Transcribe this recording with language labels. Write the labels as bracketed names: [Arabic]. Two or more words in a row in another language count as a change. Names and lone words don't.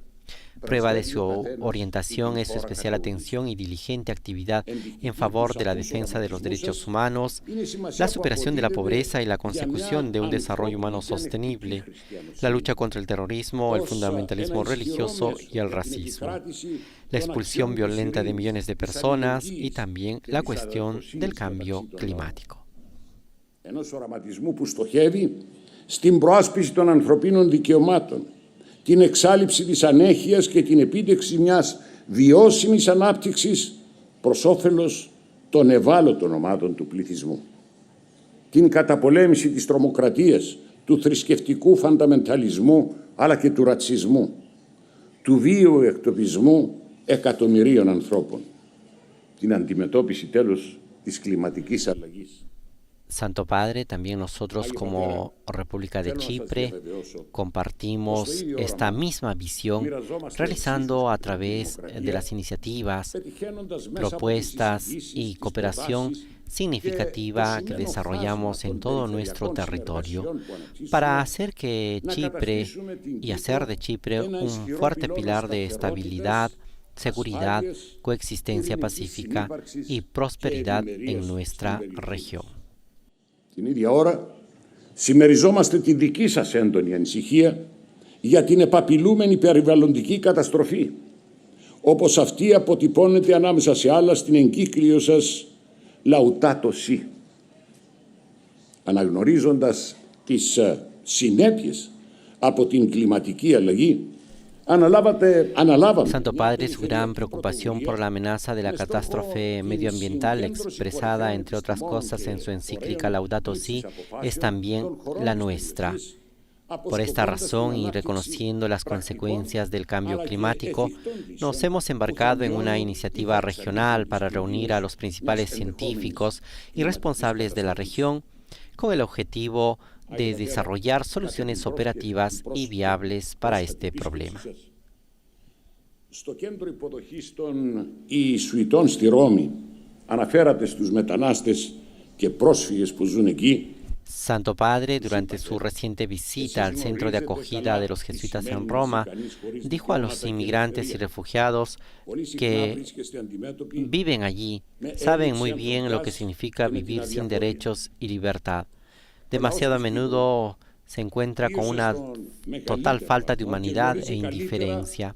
[Spanish] Prueba de su orientación es su especial atención y diligente actividad en favor de la defensa de los derechos humanos, la superación de la pobreza y la consecución de un desarrollo humano sostenible, la lucha contra el terrorismo, el fundamentalismo religioso y el racismo, la expulsión violenta de millones de personas y también la cuestión del cambio climático. [Greek] Την εξάλειψη της ανέχειας και την επίτευξη μιας βιώσιμης ανάπτυξης προς όφελος των ευάλωτων ομάδων του πληθυσμού. Την καταπολέμηση της τρομοκρατίας, του θρησκευτικού φανταμενταλισμού αλλά και του ρατσισμού, του βίαιου εκτοπισμού εκατομμυρίων ανθρώπων. Την αντιμετώπιση τέλος της κλιματικής αλλαγής. [Spanish] Santo Padre, también nosotros como República de Chipre compartimos esta misma visión, realizando a través de las iniciativas, propuestas y cooperación significativa que desarrollamos en todo nuestro territorio para hacer que Chipre y hacer de Chipre un fuerte pilar de estabilidad, seguridad, coexistencia pacífica y prosperidad en nuestra región. [Greek] Την ίδια ώρα, συμμεριζόμαστε τη δική σας έντονη ανησυχία για την επαπειλούμενη περιβαλλοντική καταστροφή, όπως αυτή αποτυπώνεται ανάμεσα σε άλλα στην εγκύκλιο σας Laudato Si. Αναγνωρίζοντας τις συνέπειες από την κλιματική αλλαγή, [Spanish] Santo Padre, su gran preocupación por la amenaza de la catástrofe medioambiental expresada, entre otras cosas, en su encíclica Laudato Si, es también la nuestra. Por esta razón y reconociendo las consecuencias del cambio climático, nos hemos embarcado en una iniciativa regional para reunir a los principales científicos y responsables de la región con el objetivo de desarrollar soluciones operativas y viables para este problema. [Greek] Στο κέντρο υποδοχής των Ιησουητών στη Ρώμη αναφέρατε στους μετανάστες και πρόσφυγες που ζουν εκεί. [Spanish] Santo Padre, durante su reciente visita al centro de acogida de los jesuitas en Roma, dijo a los inmigrantes y refugiados que viven allí, saben muy bien lo que significa vivir sin derechos y libertad. Demasiado a menudo se encuentra con una total falta de humanidad e indiferencia.